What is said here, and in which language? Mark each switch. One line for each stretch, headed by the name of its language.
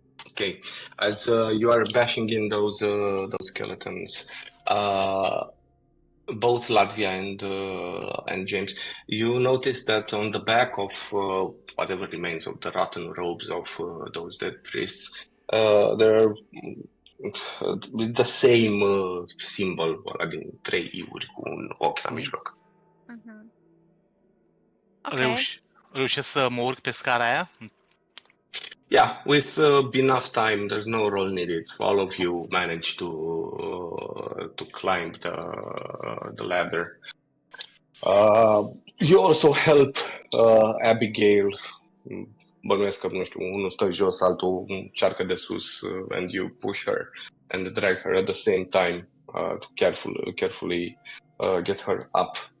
English: Okay, as you are bashing in those skeletons, both Latvia and James, you notice that on the back of whatever remains of the rotten robes of those dead priests, they're with the same symbol,
Romanian: din 3 iuri cu un ochi la mijloc.
English: Ok.
Romanian: Reușesc să mă urc pe scara aia?
English: Yeah, with enough time, there's no roll needed. All of you manage to climb the ladder. You also help Abigail.
Romanian: Bănuiesc că, nu știu, unul stă jos, altul încearcă de sus,
English: and you push her and drag her at the same time to carefully get her up.